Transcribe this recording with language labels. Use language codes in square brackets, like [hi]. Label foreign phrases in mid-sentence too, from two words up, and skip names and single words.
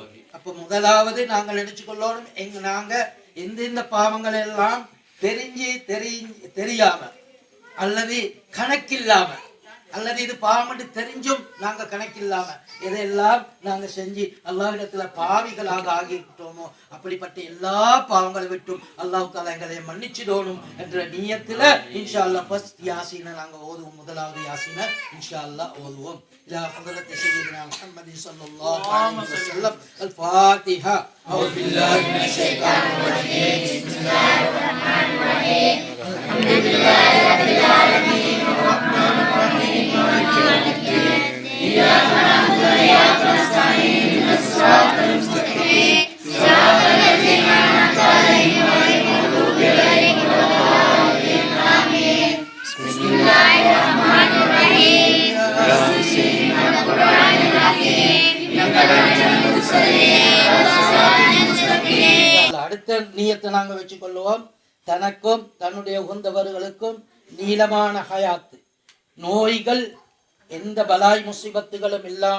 [ta] அப்ப முதலாவது நாங்கள் நினைச்சுக்கொள்ளணும், நாங்க எந்தெந்த பாவங்கள் எல்லாம் தெரியாம அல்லது கணக்கில்லாம அல்லது இது பாவம் தெரிஞ்சும் நாங்க கணக்கில்லாம எதையெல்லாம் நாங்க செஞ்சு அல்லாஹ்விடத்துல பாவிகளாக ஆகிவிட்டோமோ அப்படிப்பட்ட எல்லா பாவங்களை விட்டும் அல்லாஹ் தஆலா எங்களை மன்னிச்சிடணும் என்ற நியத்துல [ar] إن شاء الله [ta] ஃபர்ஸ்ட் யாசீனை நாங்க ஓதுவோம். முதலாவது யாசீனை [ar] إن شاء الله [ta] ஓதுவோம். [ar] إلى حضرة سيدنا محمد صلى الله عليه وسلم. الفاتحة. أعوذ بالله من الشيطان الرجيم. بسم الله الرحمن الرحيم. الحمد لله رب العالمين الرحمن الرحيم مالك يوم الدين. إياك نعبد وإياك نستعين اهدنا الصراط المستقيم صراط الذين أنعمت عليهم غير المغضوب عليهم ولا الضالين. آمين. بسم الله الرحمن الرحيم. [ta] அடுத்த நியத்தை நாங்க வச்சுக்கொள்வோம். தனக்கும் தன்னுடைய உகந்தவர்களுக்கும் நீளமான ஹயாத்து, நோய்கள் எந்த பலாய் முசீபத்துகளும் இல்லாம